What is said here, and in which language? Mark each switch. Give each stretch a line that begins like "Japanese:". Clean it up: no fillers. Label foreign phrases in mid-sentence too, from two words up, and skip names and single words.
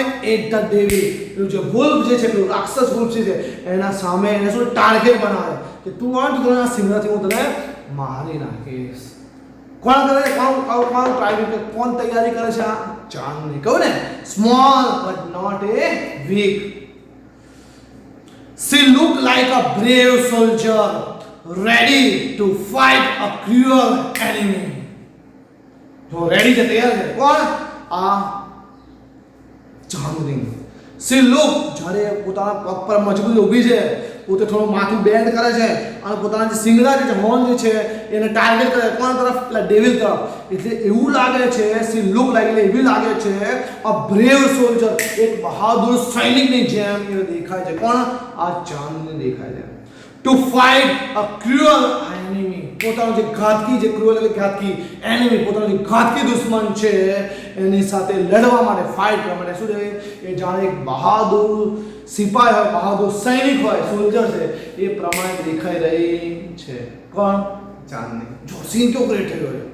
English: at the devil,
Gujarati: પેલું જે વુલ્ફ જે છે, પેલું રાક્ષસ વુલ્ફ છે એના સામે એને શું ટાર્ગેટ બનાવે કે તું આવ તો તને શિંગડાથી હું તને મારી નાખીશ. કોણ કરે? કોણ ટ્રાય, કોણ તૈયારી કરે છે? આ ચાંદની. કહું ને,
English: small but not a weak. She looked like a brave soldier ready to fight a cruel enemy.
Gujarati: જો રેડી છે, તૈયાર છે. કોણ? આ ચાંદની.
English: She looked,
Gujarati: જ્યારે પોતાના પગ પર મજબૂત ઊભી છે, પોતે થોડું માથું બેન્ડ કરે છે અને પોતાના જે શિંગડા જે છે, હોર્ન જે છે એને ટાર્ગેટ કરે. કોણ તરફ? પેલા ડેવિલ તરફ. એટલે એવું લાગે છે,
English: she looked like,
Gujarati: એટલે એવી લાગે છે
English: a brave soldier,
Gujarati: એક બહાદુર સૈનિકની જેમ એને દેખાય છે. કોણ? આ ચાંદની દેખાય છે.
English: To fight a cruel enemy,
Gujarati: પોતાનો જે ઘાતકી, જે ક્રુઅલ એટલે ઘાતકી, એનિમી પોતાનો જે ઘાતકી દુશ્મન છે એની સાથે લડવા માટે, ફાઇટ કરવા માટે. શું છે? એ જાણે એક બહાદુર સિપાહી હોય, બહાદુર સૈનિક હોય, સોલ્જર છે એ પ્રમાણે દેખાઈ રહી છે. કોણ? ચાંદની. જો સીન કેવો ક્રિએટ થયો છે.